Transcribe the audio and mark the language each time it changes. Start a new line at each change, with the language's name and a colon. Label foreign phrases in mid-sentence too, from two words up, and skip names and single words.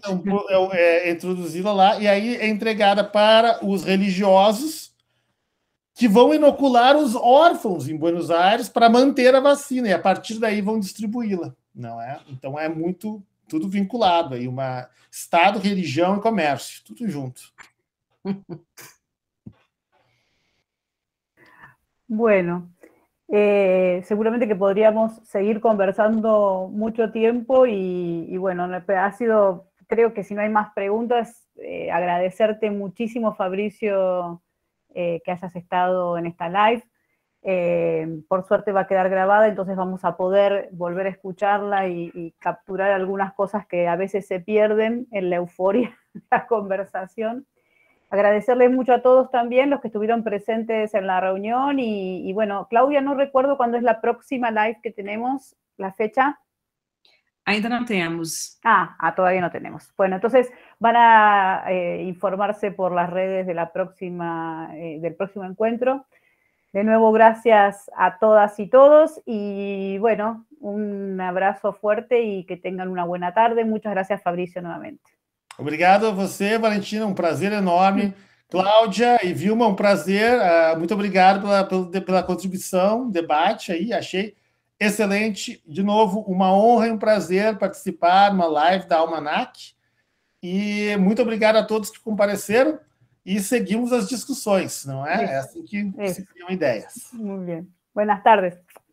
Portuguese: É introduzida lá e aí é entregada para os religiosos que vão inocular os órfãos em Buenos Aires para manter a vacina e a partir daí vão distribuí-la, não é? Então é muito tudo vinculado aí, Estado, religião e comércio, tudo junto.
Spanish: Bueno, seguramente que podríamos seguir conversando mucho tiempo y bueno, ha sido, creo que si no hay más preguntas, agradecerte muchísimo, Fabricio, que hayas estado en esta live. Por suerte va a quedar grabada, entonces vamos a poder volver a escucharla y capturar algunas cosas que a veces se pierden en la euforia de la conversación. Agradecerles mucho a todos también, los que estuvieron presentes en la reunión y bueno, Claudia, no recuerdo cuándo es la próxima live que tenemos, la fecha.
Portuguese: Ainda não temos.
Spanish: Todavía no tenemos. Bueno, entonces van a informarse por las redes de del próximo encuentro. De nuevo, gracias a todas y todos y bueno, un abrazo fuerte y que tengan una buena tarde. Muchas gracias, Fabricio, nuevamente.
Portuguese: Obrigado a você, Valentina, um prazer enorme. Cláudia e Vilma, um prazer. Muito obrigado pela contribuição, debate aí, achei excelente. De novo, uma honra e um prazer participar numa live da Almanac. E muito obrigado a todos que compareceram e seguimos as discussões, não é? É assim que se criam ideias. Muito bem.
Spanish: Buenas tardes.